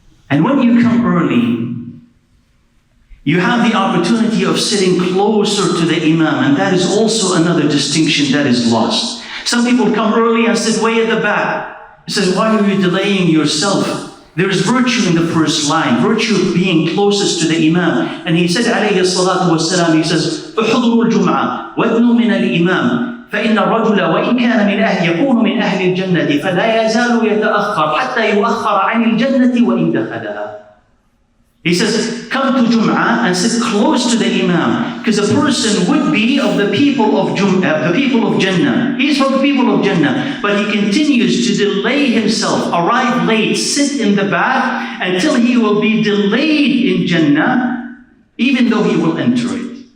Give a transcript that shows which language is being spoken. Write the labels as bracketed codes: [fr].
[en] And when you come early, you have the opportunity of sitting closer to the Imam, and that is also another distinction that is lost. Some people come early and sit way at the back. He says, why are you delaying yourself? There is virtue in the first line, virtue of being closest to the Imam. And he said, alayhi salatu wasalam, he says, [ar] احضروا الجمعة وادنوا من الإمام فإن الرجل وإن كان من أهل يكون من أهل الجنة فلا يزال يتأخر حتى يؤخر عن الجنة وإن دخلها. [en] He says, come to Jum'ah and sit close to the Imam, because a person would be of the people of Jum'ah, the people of Jannah. He's from the people of Jannah, but he continues to delay himself, arrive late, sit in the back until he will be delayed in Jannah, even though he will enter it.